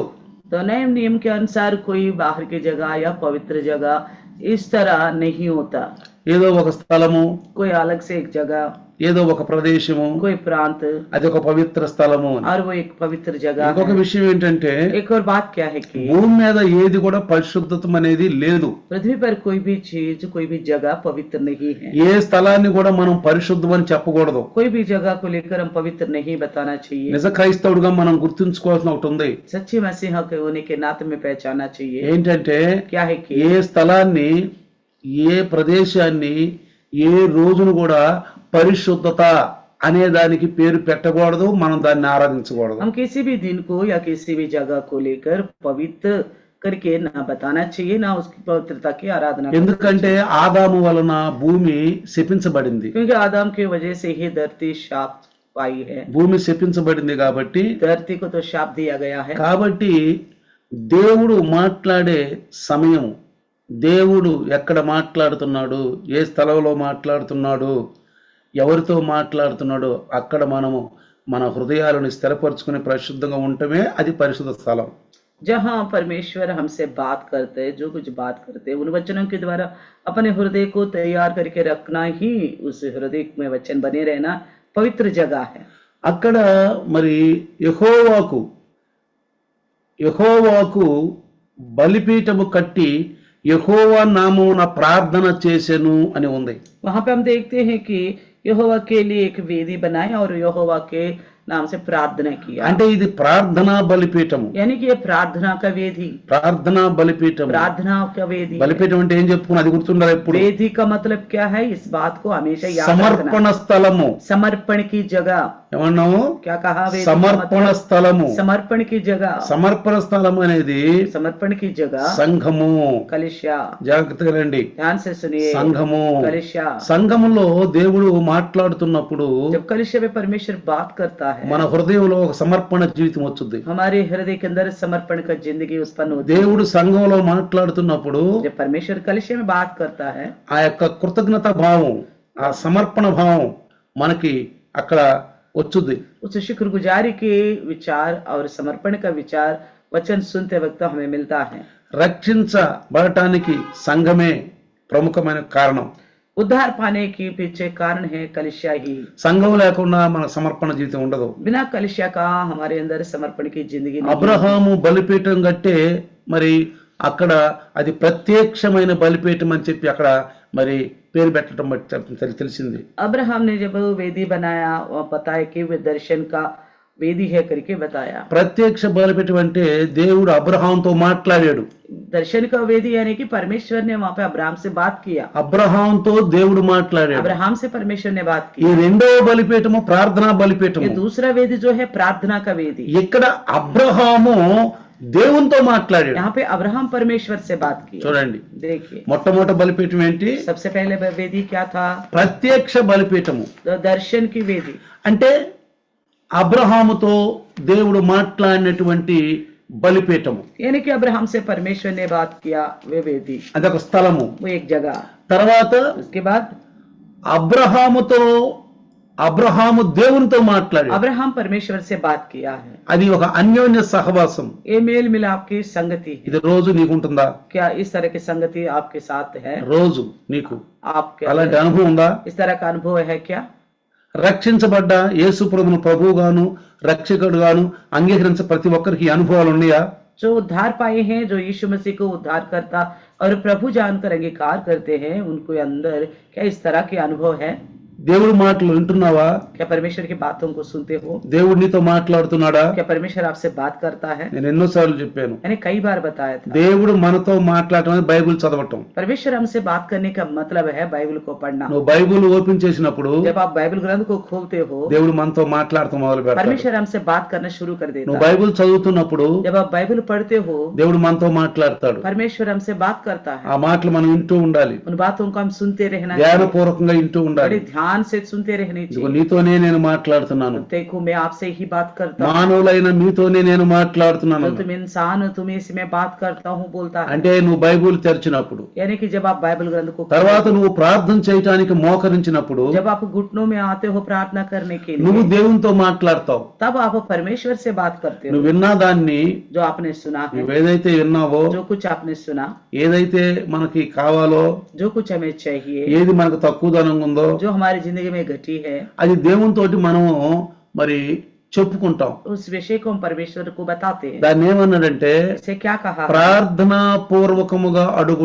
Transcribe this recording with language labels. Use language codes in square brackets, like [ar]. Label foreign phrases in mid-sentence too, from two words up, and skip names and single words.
[hi] तो नए नियम के अनुसार कोई बाहर की जगह या पवित्र जगह इस तरह नहीं होता। [te] ఏదో ఒక స్థలము, [hi] कोई अलग से एक जगह, [te] ఏదో ఒక ప్రదేశము, [hi] कोई प्रांत, [te] అది ఒక పవిత్ర స్థలము. [hi] और वो एक पवित्र जगह [te] ఇంకొక [hi] है। [te] విషయం ఏంటంటే [hi] एक और बात क्या है कि [te] భూమి మీద ఏది కూడా పరిశుద్ధతం అనేది లేదు. [hi] पृथ्वी पर कोई भी चीज, कोई भी जगह पवित्र नहीं है। [te] ఏ స్థలాన్ని కూడా మనం పరిశుద్ధం అని చెప్పకూడదు. [hi] कोई भी जगह को लेकर हम पवित्र नहीं बताना चाहिए। [te] నిజ క్రైస్తవుడిగా మనం గుర్తుంచుకోవాల్సిన ఒకటి ఉంది. [hi] सच्ची मसीहा के होने के नाते में पहचानना चाहिए। [te] ఏంటంటే [hi] क्या है कि [te] ఏ స్థలాన్ని ఏ ప్రదేశాన్ని ఏ రోజును కూడా పరిశుద్ధత అనే దానికి పేరు పెట్టకూడదు, మనం దాన్ని ఆరాధించకూడదు. [hi] हम किसी भी दिन को या किसी भी जगह को लेकर पवित्र करके ना बताना चाहिए, ना उसकी पवित्रता की आराधना करना [te] ఎందుకంటే ఆదాము వలన భూమి శపించబడింది. [hi] चाहिए। क्योंकि आदम की वजह से ही धरती शाप पाई है। [te] భూమి శపించబడింది కాబట్టి [hi] धरती को तो शाप दिया गया है। [te] కాబట్టి దేవుడు మాట్లాడే సమయం, దేవుడు ఎక్కడ మాట్లాడుతున్నాడు, ఏ స్థలంలో మాట్లాడుతున్నాడు, ఎవరితో మాట్లాడుతున్నాడో అక్కడ మనము మన హృదయాలను స్థిరపరచుకుని పరిశుద్ధంగా ఉండటమే అది పరిశుద్ధ స్థలం. [hi] जहाँ परमेश्वर हमसे बात करते हैं, जो कुछ बात करते हैं, उन वचनों के द्वारा अपने हृदय को तैयार करके रखना ही उस हृदय में वचन बने रहना पवित्र जगह है। [te] అక్కడ మరి యెహోవాకు బలిపీఠము కట్టి యెహోవా నామమున ప్రార్థన చేసెను అని ఉంది. [hi] वहां पे हम देखते हैं कि यहोवा के लिए एक वेदी बनाए और यहोवा के नाम से प्रार्थना किया, [te] అంటే ఇది ప్రార్థనా బలిపీఠము. [hi] यानी कि ये प्रार्थना का वेदी, [te] ప్రార్థనా బలిపీఠము. [hi] प्रार्थना का वेदी है। [te] బలిపీఠం అంటే ఏం చెప్పుకున్నా అది గుర్తుండాలి ఎప్పుడు. [hi] वेदी का मतलब क्या है, इस बात को हमेशा याद [te] సమర్పణ [hi] रखना। [te] స్థలము. [hi] समर्पण की जगह, [te] ఏమన్నాము? [hi] क्या कहा, वेदी का [te] సమర్పణ [hi] मतलब [te] స్థలము. [hi] समर्पण की जगह, [te] సమర్పణ స్థలము అనేది [hi] समर्पण की जगह [te] సంఘము. [hi] कलिशा, [te] జాగ్రత్తగా రండి. [hi] ध्यान से सुनिए, [te] సంఘము. [hi] कलिशा। [te] సంఘములో దేవుడు మాట్లాడుతున్నప్పుడు [hi] जब कलिशा में परमेश्वर बात करता है, [te] మన హృదయంలో ఒక సమర్పణ జీవితం వచ్చుద్ది. [hi] हमारे हृदय के अंदर समर्पण का जिंदगी उत्पन्न होती है। [te] దేవుడు సంఘంలో మాట్లాడుతున్నప్పుడు [hi] जब परमेश्वर कलिशा में बात करता है, [te] ఆ యొక్క కృతజ్ఞత భావం, ఆ సమర్పణ భావం మనకి అక్కడ వచ్చుద్ది. [hi] उस शुक्रगुजारी के विचार और समर्पण का विचार वचन सुनते वक्त हमें मिलता है। [te] రక్షించబడటానికి సంఘమే ప్రముఖమైన కారణం. [hi] उद्धार पाने के पीछे कारण है कलिशा ही। [te] సంఘం లేకుండా మన సమర్పణ జీవితం ఉండదు. [hi] बिना कलिशा का हमारे अंदर समर्पण की जिंदगी नहीं। [te] అబ్రహాము బలిపీఠం కట్టే మరి అక్కడ అది ప్రత్యక్షమైన బలిపీఠం అని చెప్పి అక్కడ మరి పేరు పెట్టడం బట్టి తెలిసింది. [hi] अब्राहम ने जब वेदी बनाया और बताया कि वे दर्शन का वेदी है करके बताया। [te] ప్రత్యక్ష బలిపీఠం అంటే దేవుడు అబ్రహాంతో మాట్లాడాడు. [hi] दर्शन का वेदी यानी कि परमेश्वर ने वहाँ पे अब्राहम से बात किया, [te] అబ్రహాంతో దేవుడు మాట్లాడాడు. [hi] अब्राहम से परमेश्वर ने बात [te] ఈ [hi] की। [te] రెండవ బలిపీఠము ప్రార్థనా [hi] ये [te] బలిపీఠము. [hi] दूसरा वेदी जो है प्रार्थना का वेदी। [te] ఇక్కడ అబ్రహాము దేవునితో మాట్లాడాడు. [hi] यहाँ पे अब्राहम परमेश्वर से बात की। [te] చూడండి, [hi] देखिए, [te] మొట్టమొదటి బలిపీఠం ఏంటి? [hi] सबसे पहले वेदी क्या था, [te] ప్రత్యక్ష బలిపీఠము. [hi] तो दर्शन की वेदी। [te] అంటే అబ్రహాముతో దేవుడు మాట్లాడినటువంటి బలిపీఠము. [hi] यानी कि अब्राहम से परमेश्वर ने बात किया, वे वेदी, [te] అదొక స్థలము. [hi] वो एक जगह। [te] తర్వాత [hi] उसके बाद [te] అబ్రహాము దేవునితో మాట్లాడాడు. [hi] अब्राहम परमेश्वर से बात किया है। [te] అది ఒక అన్యోన్య సహవాసం. [hi] ये मेल मिलाप की संगति है। [te] ఇది రోజు నీకుంటుందా? [hi] क्या इस तरह की संगति आपके साथ है? [te] రోజు నీకు [hi] आपके [te] అలాంటి అనుభవం ఉందా? [hi] इस तरह का अनुभव है क्या? [te] రక్షించబడ్డ యేసు ప్రభువును ప్రభువుగాను రక్షకుడుగాను అంగీకరించే ప్రతి ఒక్కరికి ఈ అనుభవాలు ఉన్నాయా? [hi] जो उद्धार पाए हैं, जो यीशु मसीह को उद्धार करता और प्रभु जानकर अंगीकार करते हैं, उनको अंदर क्या इस तरह के अनुभव है? [te] దేవుడి మాటలు వింటున్నావా? [hi] क्या परमेश्वर की बातों को सुनते हो? [te] దేవుడు నీతో మాట్లాడుతున్నాడా? [hi] क्या परमेश्वर आपसे बात करता है? [te] నేను ఎన్నోసార్లు చెప్పాను, [hi] मैंने कई बार बताया था, [te] దేవుడు మనతో మాట్లాడటం అనేది బైబిల్ చదవటం. [hi] परमेश्वर हमसे बात करने का मतलब है बाइबल को पढ़ना। [te] నువ్వు బైబిల్ ఓపెన్ చేసినప్పుడు [hi] जब आप बाइबल ग्रंथ को खोलते हो, [te] దేవుడు మనతో మాట్లాడటం మొదలు పెడతాడు. [hi] परमेश्वर हमसे बात करना शुरू कर देता [te] నువ్వు [hi] है। [te] బైబిల్ చదువుతున్నప్పుడు [hi] जब आप बाइबल पढ़ते हो, [te] దేవుడు మనతో మాట్లాడతాడు. [hi] परमेश्वर हमसे बात करता है। [te] ఆ మాటలు మనం వింటూ ఉండాలి, [hi] उन बातों को हम सुनते रहना चाहिए, [te] ధ్యానపూర్వకంగా వింటూ ఉండాలి. [hi] बड़े ध्यान से सुनते रहने [te] ఇదిగో [hi] चाहिए। [te] నీతోనే నేను మాట్లాడుతున్నాను, [hi] देखो, मैं आपसे ही बात करता हूँ, [te] మానవులైన మీతోనే నేను మాట్లాడుతున్నాను. [hi] तो तुम इंसान हो, तुम्हें से मैं बात करता हूँ बोलता है। [te] అంటే నువ్వు బైబిల్ తెరిచినప్పుడు, [hi] यानी कि जब आप बाइबल ग्रंथ को [te] తర్వాత నువ్వు ప్రార్థన చేయటానికి మోకరించినప్పుడు [hi] जब आप घुटनों में आते हो प्रार्थना करने के [te] నువ్వు [hi] लिए, [te] దేవునితో మాట్లాడతావు. [hi] तब आप परमेश्वर से बात करते [te] నువ్వు [hi] हो। [te] విన్నా దాన్ని, [hi] जो आपने सुना है, [te] నువ్వు ఏదైతే విన్నావో, [hi] जो कुछ आपने सुना, [te] ఏదైతే మనకి కావాలో, [hi] जो कुछ हमें चाहिए, [te] ఏది మనకు తక్కువదనంగా ఉందో [hi] जो हमारी जिंदगी में घटी है, [te] అది దేవునితోటి మనము మరి చెప్పుకుంటాం. [hi] उस विषय को हम परमेश्वर को बताते हैं। [te] దాన్ని ఏమన్నాడంటే [hi] इसे क्या कहा? [te] ప్రార్థనా పూర్వకముగా అడుగుట.